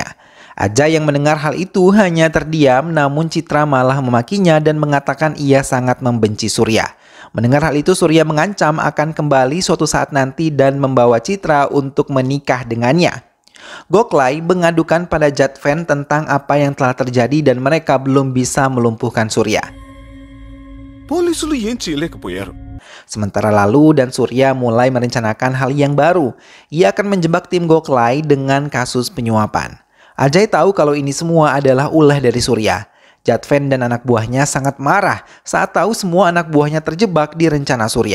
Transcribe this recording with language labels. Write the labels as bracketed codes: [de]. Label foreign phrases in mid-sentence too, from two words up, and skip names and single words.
[id] Ajay yang mendengar hal itu hanya terdiam, namun Citra malah memakinya dan mengatakan ia sangat membenci Surya. Mendengar hal itu, Surya mengancam akan kembali suatu saat nanti dan membawa Citra untuk menikah dengannya. Goklay mengadukan pada Jadvan tentang apa yang telah terjadi dan mereka belum bisa melumpuhkan Surya. [te] పోలీసులు ఏం చేయలేకపోయారు. [id] Sementara Lalu dan Surya mulai merencanakan hal yang baru. Ia akan menjebak tim Goklay dengan kasus penyuapan. Ajay tahu kalau ini semua adalah ulah dari Surya. Jadvan dan anak buahnya sangat marah saat tahu semua anak buahnya terjebak di rencana Surya.